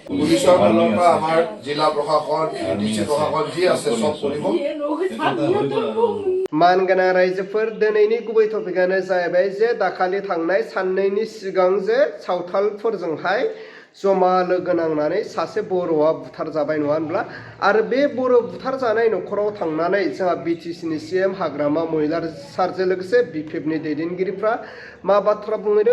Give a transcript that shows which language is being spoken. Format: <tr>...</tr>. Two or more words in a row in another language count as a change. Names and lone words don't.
<as>পুলিচৰ ফালৰ পৰা আমাৰ জিলা প্ৰশাসন ডিস্ট্ৰিক্ট প্ৰশাসন যি আছে সব কৰিব</as> <brx>मानगोनां रायजोफोर दिनैनि गुबै टपिकआनो जाहैबाय जे दाखालि थांनाय साननैनि सिगां जे सावथालफोरजोंहाय जमा लोगो नांनानै सासे बर'आ बुथारजाबाय नङा होनब्ला आरो बे बर' बुथारजानाय न'खराव थांनानै जोंहा बिटिसिनि सीएम हाग्रामा महिलार सारजों लोगोसे बिपिएफनि दैदेनगिरिफ्रा मा बाथ्रा बुंहैदों</brx>